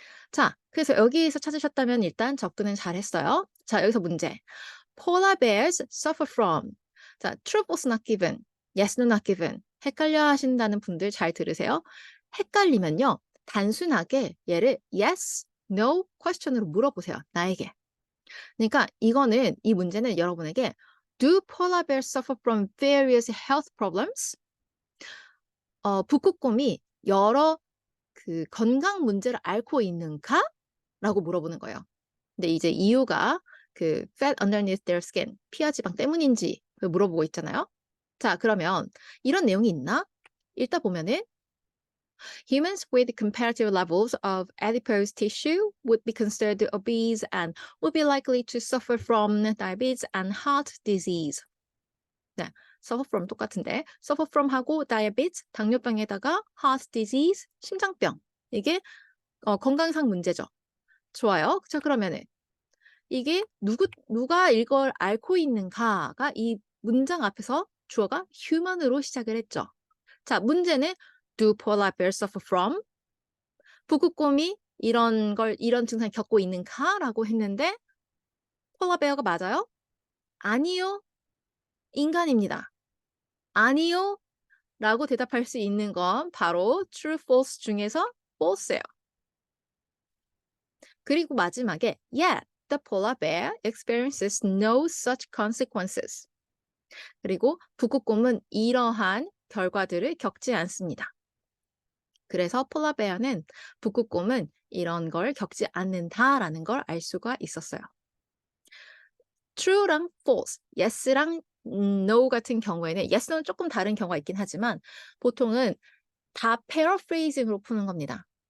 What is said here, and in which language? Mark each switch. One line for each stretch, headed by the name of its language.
Korean: 자, 그래서 여기에서 찾으셨다면 일단 접근은 잘했어요. 자, 여기서 문제.
English: Polar bears suffer from.
Korean: 자,
English: true, false, not given. Yes, no, not given.
Korean: 헷갈려 하신다는 분들 잘 들으세요. 헷갈리면요. 단순하게 얘를 yes, no, question으로 물어보세요. 나에게. 그러니까 이 문제는 여러분에게
English: Do polar bears suffer from various health problems?
Korean: 북극곰이 여러 그 건강 문제를 앓고 있는가? 라고 물어보는 거예요. 근데 이제 이유가 그
English: fat underneath their skin,
Korean: 피하 지방 때문인지 물어보고 있잖아요. 자, 그러면 이런 내용이 있나? 읽다 보면은
English: humans with comparative levels of adipose tissue would be considered obese and would be likely to suffer from diabetes and heart disease.
Korean: 네,
English: suffer from
Korean: 똑같은데 suffer from 하고 diabetes, 당뇨병에다가 heart disease, 심장병. 이게 건강상 문제죠. 좋아요. 자, 그러면은 이게 누가 이걸 앓고 있는가가 이 문장 앞에서 주어가 human으로 시작을 했죠. 자, 문제는
English: do polar bears suffer from?
Korean: 북극곰이 이런 증상을 겪고 있는가라고 했는데 polar bear가 맞아요? 아니요. 인간입니다. 아니요. 라고 대답할 수 있는 건 바로 true, false 중에서 false예요. 그리고 마지막에
English: yeah, the polar bear experiences no such consequences.
Korean: 그리고 북극곰은 이러한 결과들을 겪지 않습니다. 그래서 폴라베어는 북극곰은 이런 걸 겪지 않는다라는 걸 알 수가 있었어요. true랑 false, yes랑 no 같은 경우에는 yes는 조금 다른 경우가 있긴 하지만 보통은 다 paraphrasing으로 푸는 겁니다.